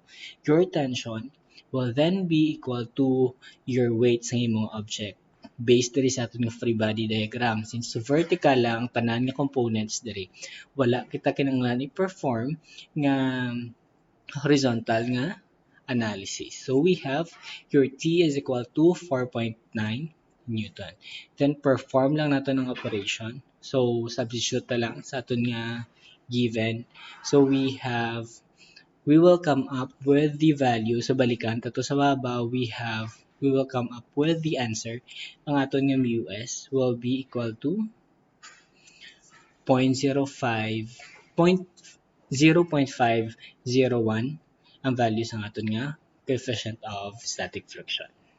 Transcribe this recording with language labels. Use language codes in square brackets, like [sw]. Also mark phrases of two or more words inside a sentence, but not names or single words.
[en] Your tension will then be equal to your weight [hil] sa imong [en] object based [hil] diri sa aton nga [en] free body diagram. [hil] Since vertical lang tanan nga components diri, wala kita kinahanglan i-perform nga horizontal nga analysis. [en] So we have your T is equal to 4.9 Newton. [hil] Then perform lang natin ang operation. So substitute na lang sa aton nga given. [en] So we will come up with the value. [hil] So balikan tato sa baba, [en] we will come up with the answer. [hil] Ang aton nga [en] mu s will be equal to 0.501 [hil] ang value sa aton nga [en] coefficient of static friction.